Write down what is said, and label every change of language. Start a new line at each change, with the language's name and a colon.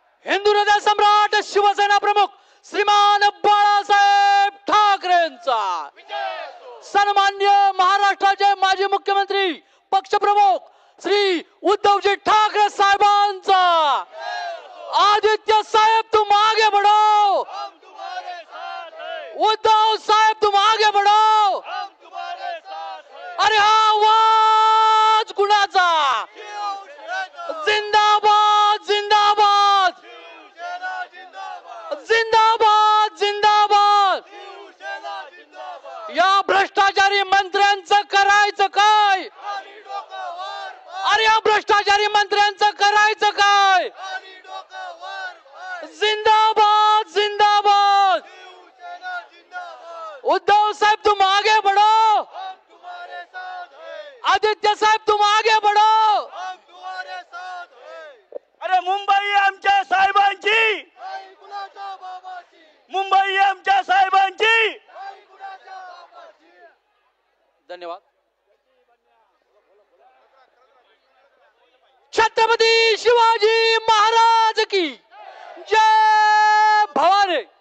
Marathi: हिंदू हृदय सम्राट शिवसेना प्रमुख श्रीमान बाळासाहेब ठाकरेंचा. सन्मान्य महाराष्ट्राचे माजी मुख्यमंत्री पक्षप्रमुख श्री उद्धवजी ठाकरे साहेबांचा.
Hindi: आदित्य साहेब तुम आगे बढ़ो, उद्धव साहेब तुम आगे बढ़ो.
Marathi: अरे आवाज कुणाचा? जिंदाबाद जिंदाबाद जिंदाबाद जिंदाबाद. या भ्रष्टाचारी मंत्र्यांचं करायचं काय? अरे या भ्रष्टाचारी मंत्र्यांचं करायचं काय? जिंदाबाद जिंदाबाद.
Hindi: उद्धव साहेब तुम आगे बढ़ो, आदित्य साहेब तुम आगे बढ़ो.
Marathi: अरे मुंबई आमच्या साहेबांची, मुंबई आमच्या साहेबांची. धन्यवाद.
Hindi: छत्रपती शिवाजी महाराज की जय भवानी.